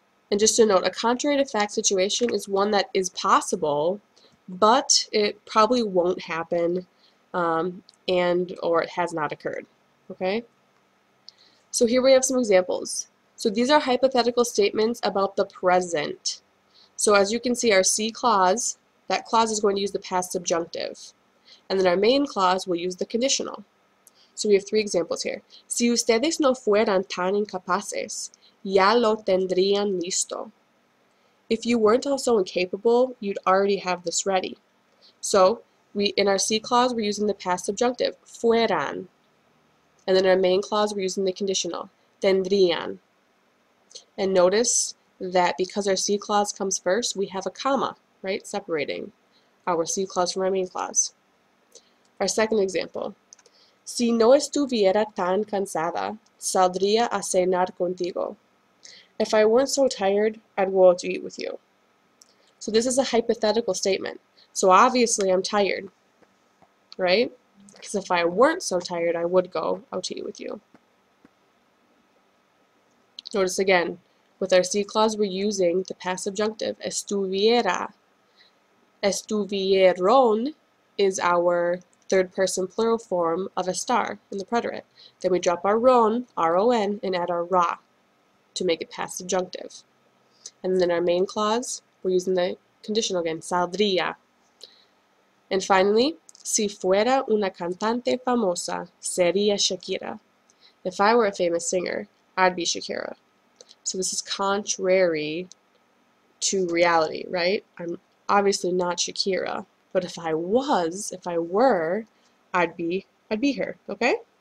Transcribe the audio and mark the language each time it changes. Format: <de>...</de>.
<en>And just to note, a contrary to fact situation is one that is possible, but it probably won't happen or it has not occurred. Okay? So here we have some examples. So these are hypothetical statements about the present. So as you can see, our C clause, that clause is going to use the past subjunctive. And then our main clause will use the conditional. So we have three examples here.</en> <es>Si ustedes no fueran tan incapaces, ya lo tendrían listo.</es> <en>If you weren't also incapable, you'd already have this ready. So in our C clause, we're using the past subjunctive, fueran. And then in our main clause, we're using the conditional, tendrían. And notice that because our C clause comes first, we have a comma, right, separating our C clause from our main clause. Our second example.</en> <es>Si no estuviera tan cansada, saldría a cenar contigo.</es> <en>If I weren't so tired, I'd go out to eat with you. So this is a hypothetical statement. So obviously I'm tired, right? Because if I weren't so tired, I would go out to eat with you. Notice again, with our C clause, we're using the past subjunctive, estuviera. Estuvieron is our third person plural form of estar in the preterite. Then we drop our ron, R-O-N, and add our ra to make it past subjunctive. And then our main clause, we're using the conditional again, saldría. And finally,</en> <es>si fuera una cantante famosa, sería Shakira.</es> <en>If I were a famous singer, I'd be Shakira. So this is contrary to reality, right? I'm obviously not Shakira, but if I were, I'd be her, okay?</en>